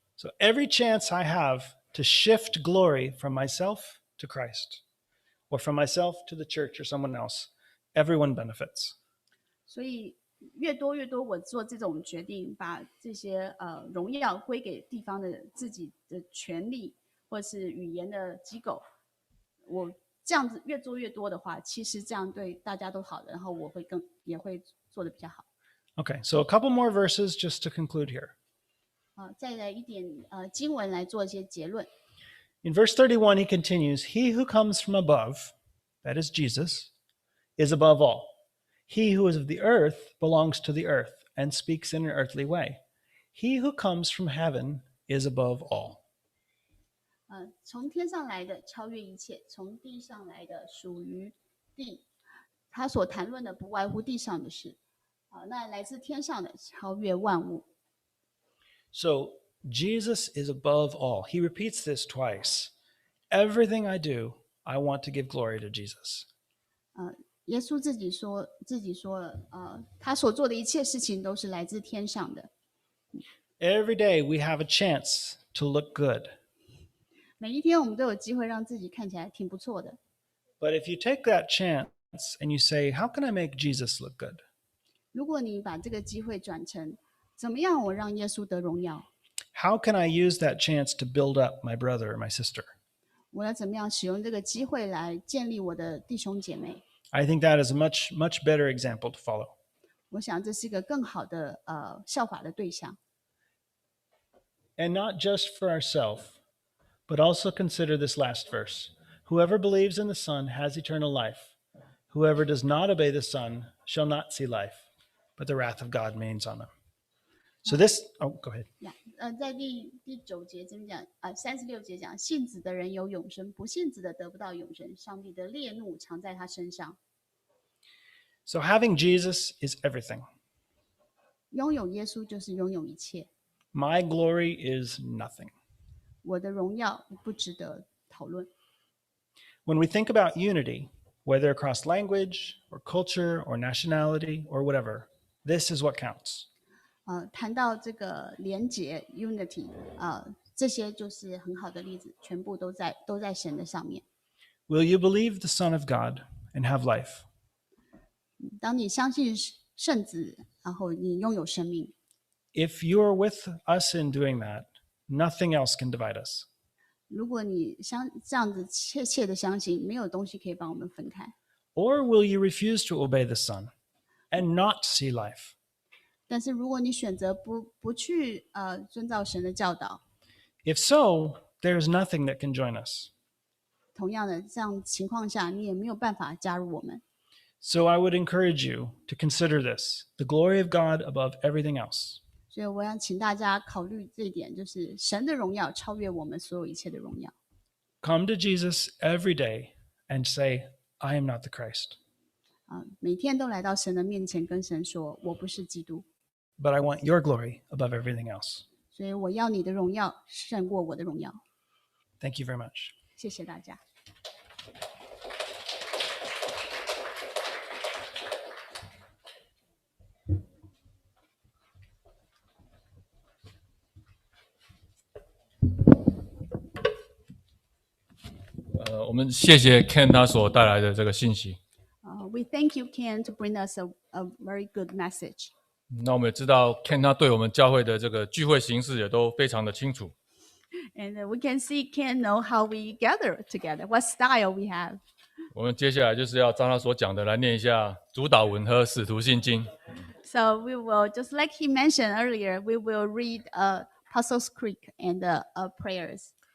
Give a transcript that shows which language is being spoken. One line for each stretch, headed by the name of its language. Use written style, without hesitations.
English: So every chance I have to shift glory from myself to Christ, or from myself to the church or someone else, everyone benefits.
Chinese: 所以越多我做这种决定，把这些荣耀归给地方的自己的权利或是语言的机构，我这样子越做越多的话，其实这样对大家都好的，然后我会也会做的比较好。
English: Okay, so a couple more verses just to conclude here.
Chinese: 再来一点经文来做一些结论。
English: In verse 31, he continues, He who comes from above, that is Jesus, is above all. He who is of the earth belongs to the earth and speaks in an earthly way. He who comes from heaven is above all.
Chinese: 从天上来的超越一切，从地上来的属于地。他所谈论的不外乎地上的事。那来自天上的超越万物。
English: So Jesus is above all. He repeats this twice. Everything I do, I want to give glory to Jesus.
Chinese: 耶稣自己说了，他所做的一切事情都是来自天上的。
English: Every day we have a chance to look good.
Chinese: 每一天我们都有机会让自己看起来挺不错的。
English: But if you take that chance and you say, how can I make Jesus look good?
Chinese: 如果你把这个机会转成怎么样我让耶稣得荣耀，
English: How can I use that chance to build up my brother or my sister?
Chinese: 我要怎么样使用这个机会来建立我的弟兄姐妹？
English: I think that is a much, much better example to follow.
Chinese: 我想这是一个更好的效法的对象。
English: And not just for ourselves, but also consider this last verse. Whoever believes in the Son has eternal life. Whoever does not obey the Son shall not see life, but the wrath of God remains on them. So this, go ahead.
Chinese: 在第9节这边讲，36节讲，信子的人有永生，不信子的得不到永生，上帝的烈怒常在他身上。
English: So having Jesus is everything.
Chinese: 拥有耶稣就是拥有一切。
English: My glory is nothing.
Chinese: 我的荣耀不值得讨论。
English: When we think about unity, whether across language or culture or nationality or whatever, this is what counts.
Chinese: 谈到这个连结 unity 这些就是很好的例子，全部都在神的上面。
English: Will you believe the Son of God and have life?
Chinese: 当你相信圣子，然后你拥有生命。
English: If you are with us in doing that, nothing else can divide us.
Chinese: 如果你这样子切切的相信，没有东西可以把我们分开。
English: Or will you refuse to obey the Son and not see life?
Chinese: 但是如果你选择不去遵照神的教导，
English: If so, there is nothing that can join us.
Chinese: 同样的这样情况下，你也没有办法加入我们。
English: So I would encourage you to consider this, the glory of God above everything else.
Chinese: 所以我要请大家考虑这一点，就是神的荣耀超越我们所有一切的荣耀。
English: Come to Jesus every day and say, I am not the Christ.
Chinese: 每天都来到神的面前，跟神说：“我不是基督。”
English: But I want your glory above everything else.
Chinese: 所以我要你的荣耀胜过我的荣耀。
English: Thank you very much.
Chinese: 谢谢大家。我们谢谢 Ken 他所带来的这个信息。
English: We thank you, Ken, to bring us a very good message.
Chinese: 那我们也知道 Ken 他对我们教会的这个聚会形式也都非常的清楚。
English: And we can see Ken know how we gather together, what style we have.
Chinese: 我们接下来就是要照他所讲的来念一下主导文和使徒信经。
English: So we will, just like he mentioned earlier, we will read Apostles' Creed and prayers,